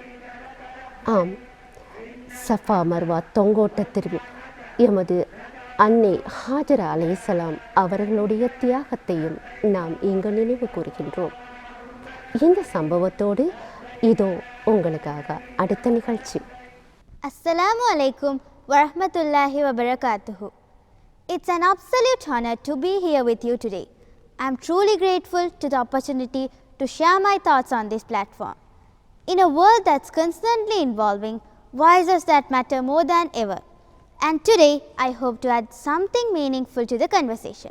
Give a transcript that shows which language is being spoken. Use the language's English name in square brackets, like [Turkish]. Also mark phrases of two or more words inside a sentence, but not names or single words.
[Tamil] ஆம், சஃபா மர்வா தொங்கோட்டத்தில் எமது அன்னை ஹாஜரா அலைஹிஸ்ஸலாம் அவர்களுடைய தியாகத்தையும் நாம் இங்கு நினைவு கூறுகின்றோம். இந்த சம்பவத்தோடு இதோ உங்களுக்காக அடுத்த நிகழ்ச்சி. [Arabic] السلام عليكم ورحمة الله وبركاته. [English] It's an absolute honor to be here with you today. I'm truly grateful to the opportunity to share my thoughts on this platform. In a world that's constantly evolving, voices that matter more than ever. And today, I hope to add something meaningful to the conversation.